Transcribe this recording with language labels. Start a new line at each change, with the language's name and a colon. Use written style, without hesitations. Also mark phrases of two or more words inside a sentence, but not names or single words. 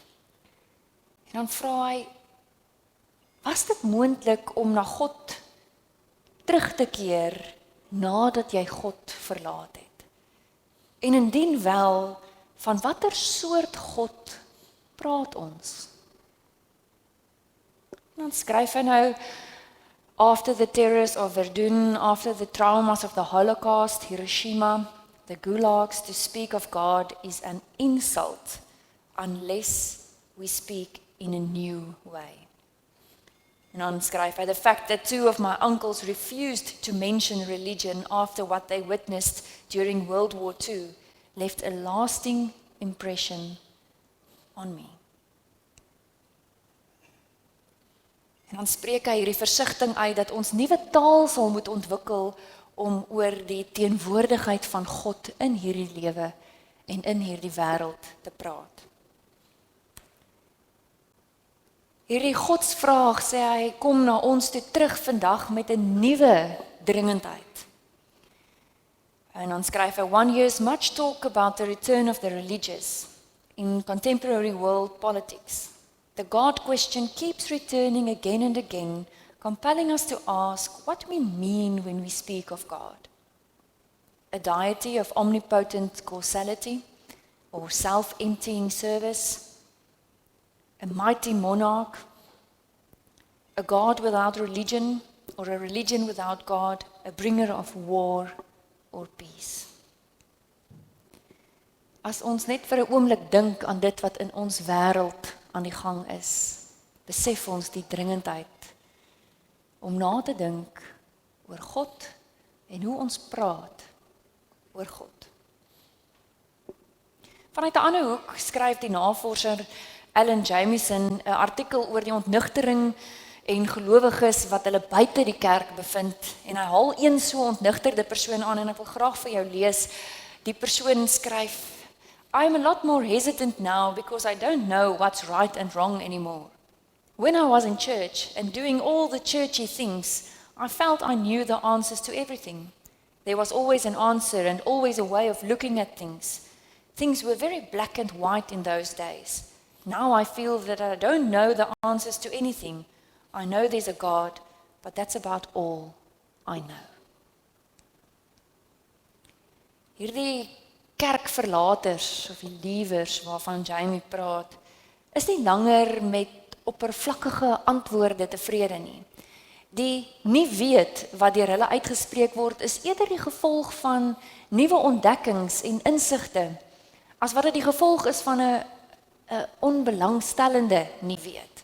Afrikaans: En dan vra hy, was dit moontlik om na God terug te keer nadat jy God verlaat het? En indien wel, van watter soort God praat ons? En dan skryf hy nou,
English: after the terrors of Verdun, after the traumas of the Holocaust, Hiroshima, the gulags, to speak of God is an insult unless we speak in a new way.
Afrikaans: En dan skryf hy,
English: the fact that two of my uncles refused to mention religion after what they witnessed during World War II left a lasting impression on me.
Afrikaans: En dan spreek hy hierdie versigtiging uit dat ons nuwe taal sal moet ontwikkel om oor die teenwoordigheid van God in hierdie lewe en in hierdie wêreld te praat. Hierdie godsvraag, sê hy, kom na ons toe terug vandag met 'n nuwe dringendheid. En dan skryf hy,
English: one hears much talk about the return of the religious in contemporary world politics. The God question keeps returning again and again, compelling us to ask what we mean when we speak of God. A deity of omnipotent causality or self-emptying service, a mighty monarch, a God without religion or a religion without God, a bringer of war or peace.
Afrikaans: As ons net vir 'n oomblik dink aan dit wat in ons wêreld aan die gang is, besef ons die dringendheid om na te dink oor God en hoe ons praat oor God. Vanuit 'n ander hoek skryf die navorser Alan Jamieson 'n artikel oor die ontnugtering en gelowiges wat hulle buite die kerk bevind, en hy haal een so ontnugterde persoon aan en ek wil graag vir jou lees. Die persoon skryf,
English: I am a lot more hesitant now because I don't know what's right and wrong anymore. When I was in church and doing all the churchy things, I felt I knew the answers to everything. There was always an answer and always a way of looking at things. Things were very black and white in those days. Now I feel that I don't know the answers to anything. I know there's a God, but that's about all I know.
Afrikaans: Hierdie kerkverlaters of die liewers waarvan Jamie praat, is nie langer met oppervlakkige antwoorde tevrede nie. Die nie weet wat deur hulle uitgespreek word is eerder die gevolg van nuwe ontdekkings en insigte, as wat dit die gevolg is van 'n onbelangstellende nie weet.